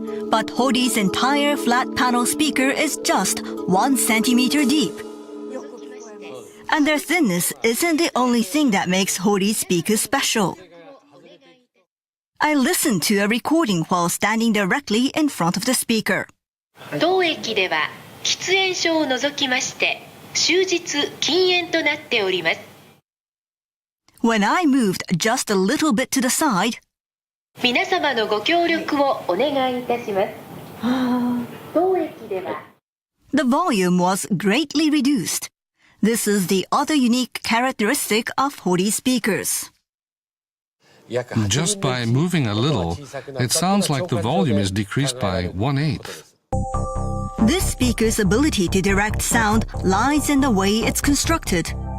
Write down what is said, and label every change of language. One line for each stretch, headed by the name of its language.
English: But Hori's entire flat panel speaker is just 1 centimeter deep. And their thinness isn't the only thing that makes Hori's speakers special. I listened to a recording while standing directly in front of the speaker.
Japanese: 当駅では喫煙所を除きまして終日禁煙となっております。
English: When I moved just a little bit to the side,
Japanese: 皆様のご協力をお願いいたします。当駅では
English: The volume was greatly reduced. This is the other unique characteristic of Hori speakers. Just by moving a little, it sounds like the volume is decreased by 1/8. This speaker's ability to direct sound lies in the way it's constructed.